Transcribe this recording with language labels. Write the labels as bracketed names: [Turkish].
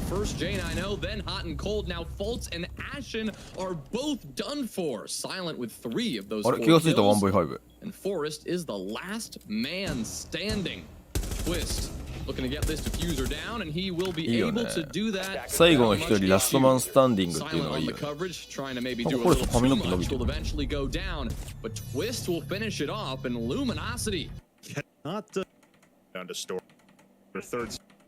[English] First J9O, then Hot and Cold. Now Fultz and Ashen are both done for. Silent with 3 of those 4 kills. And Forrest is the last man standing. Twist looking to get this diffuser down, and he will be able to do that. [Japanese] 最後の一人ラストマンスタンディングっていうのがいいよね。 [English] Trying to maybe do a little too much will eventually go down, but Twist will finish it off, and Luminosity. Not down to store for third.